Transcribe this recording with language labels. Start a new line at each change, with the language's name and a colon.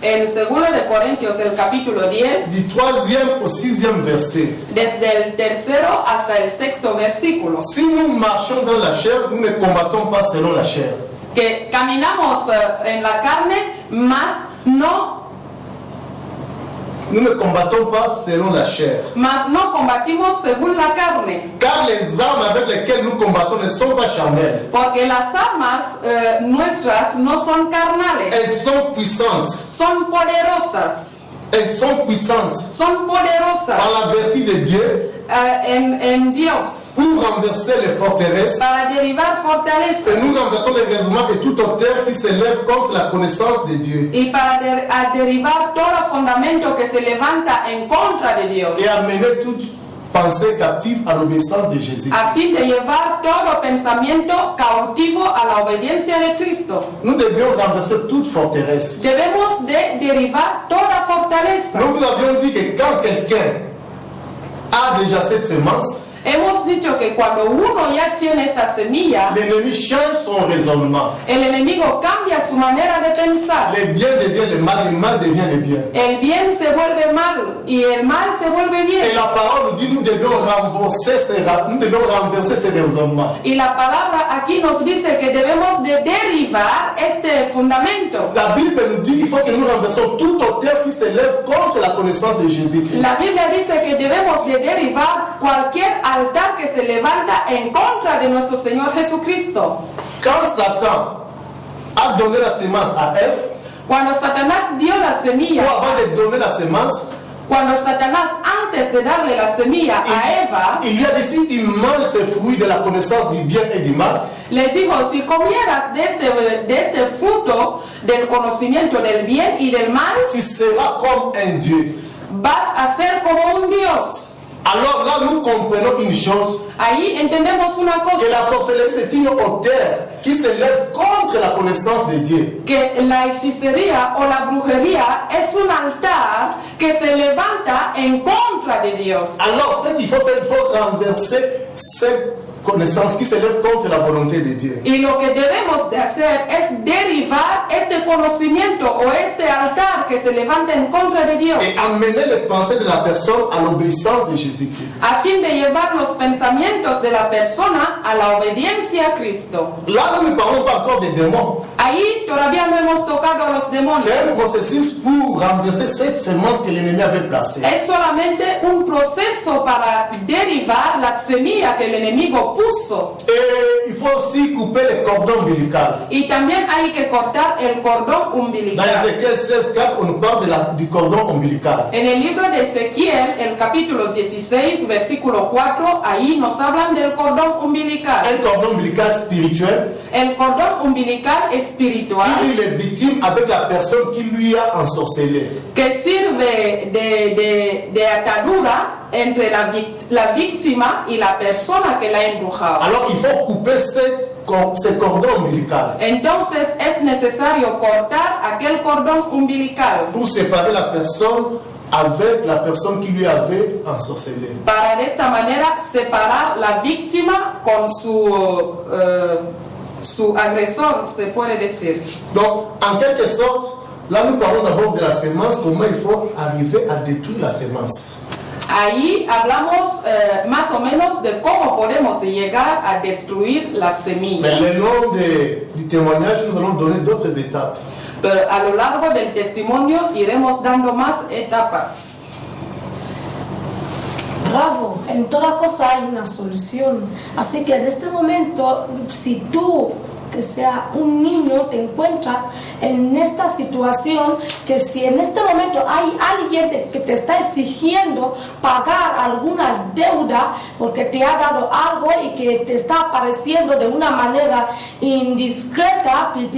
Spanish: en 2 de Corintios, el capítulo 10,
French: du 3e au 6e verset.
Spanish: desde el tercero hasta el sexto versículo,
French: Si nous marchons dans la chair, nous ne combattons pas selon la chair.
Spanish: que caminamos en la carne, mas no
French: combattons pas selon la chair.
Spanish: combatimos según la carne.
French: Car les armes avec lesquelles nous combattons ne sont pas charnelles.
Spanish: Porque las armas nuestras no son carnales,
French: Elles sont puissantes.
Spanish: son poderosas.
French: Elles sont puissantes
Spanish: Son poderosas
French: par la vertu de Dieu
Spanish: en Dios
French: pour renverser les forteresses.
Spanish: para derribar
French: Et
Spanish: fortalezas
French: nous renversons les raisonnements et toute hauteur qui s'élève contre la connaissance de Dieu.
Spanish: y para derribar todo fundamento que se levanta en contra de Dios,
French: Et amener toute pensée captive à l'obéissance de Jésus.
Spanish: a fin de llevar todo pensamiento cautivo a la obediencia de Cristo.
French: Nous devions renverser toute forteresse.
Spanish: Debemos de derribar toda fortaleza.
French: Nous vous avions dit que quand quelqu'un a déjà cette semence,
Spanish: Hemos dicho que cuando uno ya tiene esta semilla,
French: l'ennemi change son raisonnement.
Spanish: el enemigo cambia su manera de pensar.
French: Le bien devient le mal devient le bien.
Spanish: El bien se vuelve mal y el mal se vuelve
French: Et
Spanish: bien.
French: la parole nous dit nous devions renverser ces raisonnements.
Spanish: Y la palabra aquí nos dice que debemos de derribar este fundamento.
French: La Bible nous dit qu'il faut que nous renversions toute hauteur qui s'élève contre la connaissance de Jésus-Christ.
Spanish: La Biblia dice que debemos de derribar cualquier altar que se levanta en contra de nuestro Señor Jesucristo.
French: Quand Satan a donné la semence à Ève,
Spanish: Cuando Satanás dio la
French: ou
Spanish: semilla,
French: avant de donner la semence,
Spanish: cuando Satanás antes de darle la semilla a Eva,
French: il lui a dit si tu manges ces fruits de la connaissance du bien et du mal,
Spanish: les dijo, si comieras de este fruto del conocimiento del bien y del mal,
French: tu seras comme un Dieu.
Spanish: vas a ser como un Dios.
French: Alors là, nous comprenons une chose,
Spanish: Ahí entendemos una cosa,
French: la sorcellerie c'est une hauteur qui s'élève contre la connaissance de Dieu.
Spanish: que la hechicería o la brujería es un altar que se levanta en contra de Dios.
French: Alors ce qu'il faut faire, il faut renverser cette connaissance qui s'élève contre la volonté de Dieu.
Spanish: Y lo que debemos de hacer es derivar este conocimiento o este altar que se levanta en contra de Dios,
French: Et amener les pensées de la personne à l'obéissance de Jésus-Christ.
Spanish: a fin de llevar los pensamientos de la persona a la obediencia a Cristo.
French: Là, nous ne parlons pas encore des démons.
Spanish: Ahí todavía no hemos tocado a los demonios.
French: C'est un processus pour renverser cette semence que l'ennemi avait placée.
Spanish: Es solamente un proceso para derivar la semilla que el enemigo puso.
French: Et il faut aussi couper le cordon ombilical.
Spanish: Y también hay que cortar el cordón
French: Dans
Spanish: umbilical.
French: Ézéchiel 16:4, on nous parle du cordon ombilical.
Spanish: En el libro de Ezequiel, el capítulo 16, versículo 4, ahí nos hablan del cordón umbilical.
French: Un cordon ombilical spirituel
Spanish: El cordón umbilical espiritual
French: qui lie les victimes avec la personne qui lui a ensorcelé.
Spanish: que sirve de atadura entre la víctima y la persona que la ha embrujado.
French: Alors il faut couper ce cordon ombilical
Spanish: Entonces es necesario cortar aquel cordón umbilical
French: pour séparer la personne avec la personne qui lui avait ensorcelé.
Spanish: para de esta manera separar la víctima con su agresor, se puede decir.
French: Donc en quelque sorte, là nous parlons d'abord de la semence, comment il faut arriver à détruire la semence.
Spanish: Ahí hablamos más o menos de cómo podemos llegar a destruir la
French: Mais
Spanish: semilla.
French: le long du témoignage, nous allons donner d'autres étapes.
Spanish: Pero a lo largo del testimonio iremos dando más etapas. Bravo, en toda cosa hay una solución. Así que en este momento, si tú, que sea un niño, te encuentras en esta situación, que si en este momento hay alguien que te está exigiendo pagar alguna deuda porque te ha dado algo y que te está apareciendo de una manera indiscreta,